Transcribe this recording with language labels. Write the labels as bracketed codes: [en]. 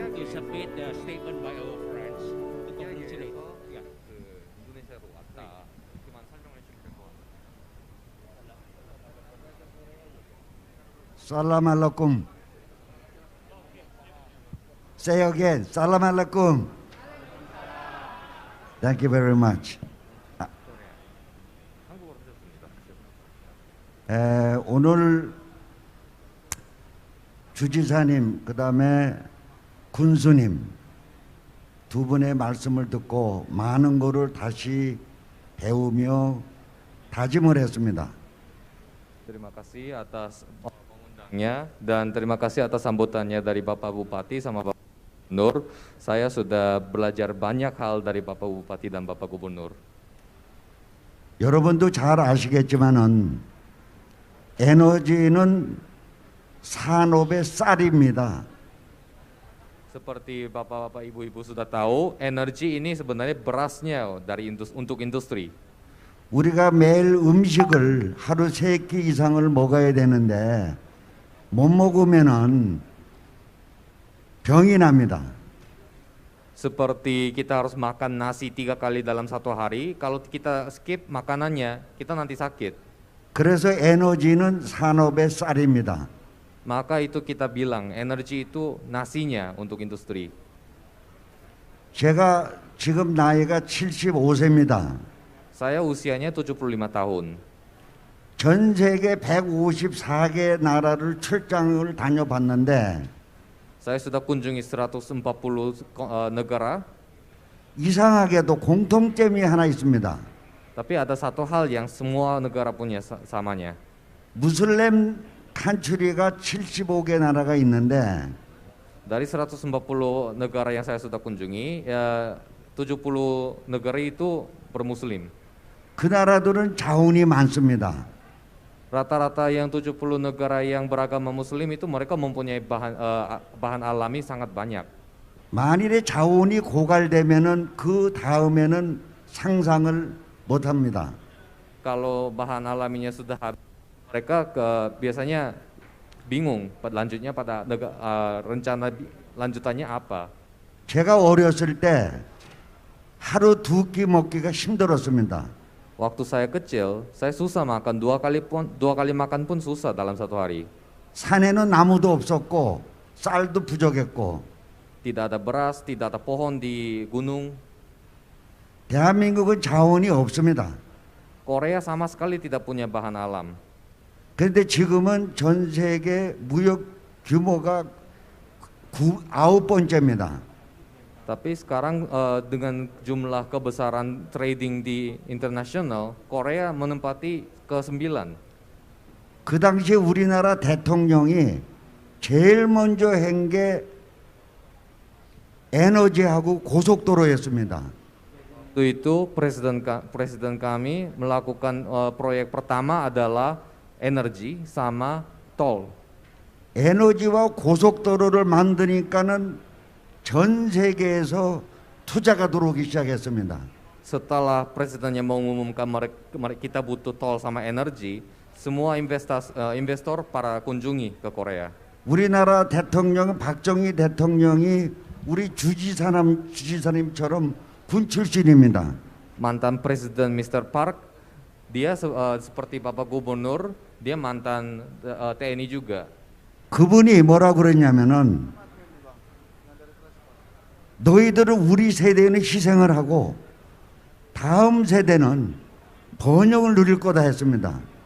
[en] submit the statement by our friends to congratulate. [ko] 야, 그 인도네시아로 왔다. 그만 설명해 주면 될것 같아요. [ar] Salam alaikum. [en] Say again. [ar] Salam alaikum. [en] Thank you very much. [ko] 한국어로 하셨습니다. 오늘 주지사님, 그 다음에 군수님 두 분의 말씀을 듣고 많은 거를 다시 배우며 다짐을 했습니다. [id] Terima kasih atas pengundangnya dan terima kasih atas sambutannya dari Bapak Bupati sama Bapak Gubernur. Saya sudah belajar banyak hal dari Bapak Bupati dan Bapak Gubernur. [ko] 여러분도 잘 아시겠지만은 에너지는 산업의 쌀입니다. [id] Seperti Bapak-bapak, Ibu-ibu sudah tahu, energi ini sebenarnya berasnya dari untuk industri. [ko] 우리가 매일 음식을 하루 3끼 이상을 먹어야 되는데 못 먹으면은 병이 납니다. [id] Seperti kita harus makan nasi 3 kali dalam satu hari, kalau kita skip makanannya, kita nanti sakit. [ko] 그래서 에너지는 산업의 쌀입니다. [id] Maka itu kita bilang, energi itu nasinya untuk industri. [ko] 제가 지금 나이가 75세입니다. [id] Saya usianya 75 tahun. [ko] 전 세계 154개 나라를 출장을 다녀봤는데 [id] Saya sudah kunjungi 140 negara, [ko] 이상하게도 공통점이 하나 있습니다. [id] tapi ada satu hal yang semua negara punya samanya. [ko] 무슬림 칸츄리가 75개 나라가 있는데 [id] Dari 140 negara yang saya sudah kunjungi, ya 70 negara itu bermuslim. [ko] 그 나라들은 자원이 많습니다. [id] Rata-rata yang 70 negara yang beragama muslim itu mereka mempunyai bahan alami sangat banyak. [ko] 만일에 자원이 고갈되면은 그 다음에는 상상을 못 합니다. [id] Kalau bahan alaminya sudah habis, mereka biasanya bingung lanjutnya pada rencana lanjutannya apa. [ko] 제가 어렸을 때 하루 2끼 먹기가 힘들었습니다. [id] Waktu saya kecil, saya susah makan dua kali makan pun susah dalam satu hari. [ko] 산에는 나무도 없었고 쌀도 부족했고 [id] Tidak ada beras, tidak ada pohon di gunung. [ko] 대한민국은 자원이 없습니다. [id] Korea sama sekali tidak punya bahan alam. [ko] 그런데 지금은 전 세계 무역 규모가 9번째입니다. [id] Tapi sekarang dengan jumlah kebesaran trading di internasional, Korea menempati ke-9. [ko] 그 당시에 우리나라 대통령이 제일 먼저 한 게 에너지하고 고속도로였습니다. [id] Waktu itu presiden kami melakukan proyek pertama adalah energi sama tol. [ko] 에너지와 고속도로를 만드니까는 전 세계에서 투자가 들어오기 시작했습니다. [id] Setelah presidennya mengumumkan kita butuh tol sama energi, semua investor para kunjungi ke Korea. [ko] 우리나라 대통령 박정희 대통령이 우리 주지사님처럼 군 출신입니다. [id] Mantan presiden Mr. Park, dia seperti Bapak Gubernur, dia mantan TNI juga. [ko] 그분이 뭐라 그랬냐면은 너희들은 우리 세대는 희생을 하고 다음 세대는 번영을 누릴 거다 했습니다.